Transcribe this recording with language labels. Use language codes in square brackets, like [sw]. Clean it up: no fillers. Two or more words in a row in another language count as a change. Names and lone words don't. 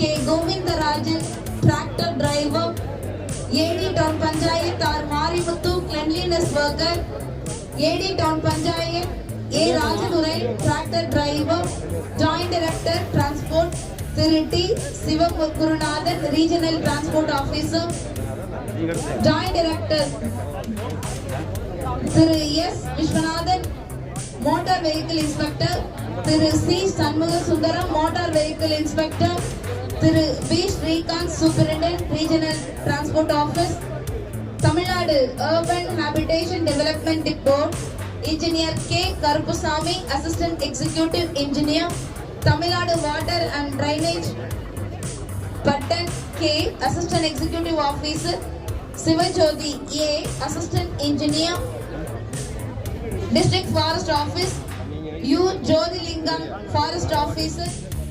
[en] Govindarajan, Tractor Driver. AD Town Panchayat, R. Marimuthu, Cleanliness Worker. AD Town Panchayat, A. Rajadurai, Tractor Driver. Joint Director, Transport, Thiru T. Sivakurunathan, Regional Transport Officer. Joint Director திரு எஸ் விஸ்வநாதன், Motor Vehicle Inspector திரு சி சண்முக சுந்தரம், Motor Vehicle Inspector திரு பி ஸ்ரீகாந்த், Superintendent Regional Transport Office, தமிழ்நாடு Urban Habitation Development Board, Engineer K கருப்புசாமி, Assistant Executive Engineer, தமிழ்நாடு Water and Drainage பட்டன் K, Assistant Executive Officer, சிவஜோதி A, Assistant Engineer, District Forest Office, U Jodhilingam, Forest Officer,